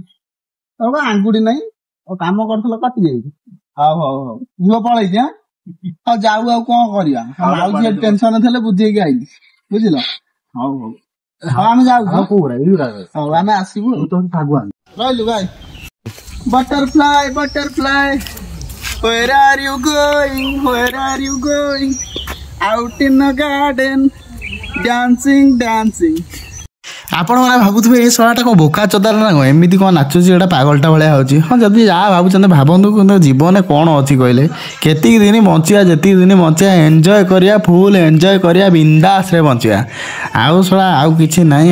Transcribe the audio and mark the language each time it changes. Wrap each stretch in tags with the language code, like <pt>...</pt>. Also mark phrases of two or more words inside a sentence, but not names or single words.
<or>ଆଙ୍ଗୁଠି ନାହିଁ, କାମ କରୁଥିଲ କଟି ଯାଇଛି। ହଉ ହଉ ହଉ ଝୁଅ ପଳେଇଛି। ହଉ ଯାଉ, ଆଉ କଣ କରିବା। ମାଉସୀ ଟେନସନ ଥିଲେ ବୁଝେଇକି ଆଇଲି, ବୁଝିଲ। ହଉ ହଉ ହଉ ଆମେ ଯାଉଛୁ। ହଉ ଆମେ ଆସିବୁ, ରହିଲୁ ଭାଇ।</or> <en>butterfly butterfly where are you going out in the garden dancing।</en> <or>ଆପଣମାନେ ଭାବୁଥିବେ ଏ ଶଳାଟା କ'ଣ ବୋକା ଚୋଦାର ନା କ'ଣ, ଏମିତି କ'ଣ ନାଚୁଛି, ଏଇଟା ପାଗଳଟା ଭଳିଆ ହେଉଛି। ହଁ ଯଦି ଯାହା ଭାବୁଛନ୍ତି ଭାବନ୍ତୁ, କିନ୍ତୁ ଜୀବନରେ କ'ଣ ଅଛି କହିଲେ? କେତିକି ଦିନ ବଞ୍ଚିବା, ଯେତିକି ଦିନ ବଞ୍ଚିବା ଏନ୍ଜୟ କରିବା,</or> <en>full enjoy</en> <or>କରିବା, ବିନ୍ଦାସରେ ବଞ୍ଚିବା। ଆଉ ଶଳା ଆଉ କିଛି ନାହିଁ।</or>